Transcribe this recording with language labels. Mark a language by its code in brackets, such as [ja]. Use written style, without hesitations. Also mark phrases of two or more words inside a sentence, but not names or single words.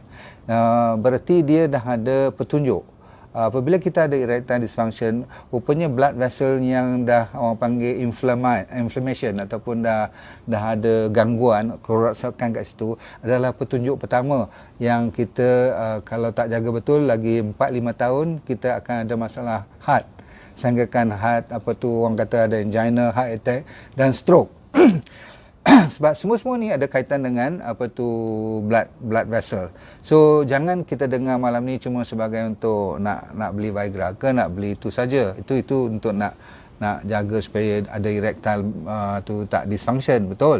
[ms] Berarti dia dah ada petunjuk. Apabila kita ada [en] erectile dysfunction, [ms] rupanya [en] blood vessel [ms] yang dah orang panggil inflammation ataupun dah ada gangguan, kerosakan kat situ, adalah petunjuk pertama yang kita kalau tak jaga betul, lagi 4-5 tahun kita akan ada masalah heart. Sehinggakan heart, orang kata ada angina, [en] heart attack [ms] dan stroke. Sebab semua ni ada kaitan dengan [en] blood vessel. [ms] So jangan kita dengar malam ni cuma sebagai untuk nak beli Viagra ke nak beli itu saja. Itu untuk nak jaga supaya ada erectile tu tak dysfunction, betul.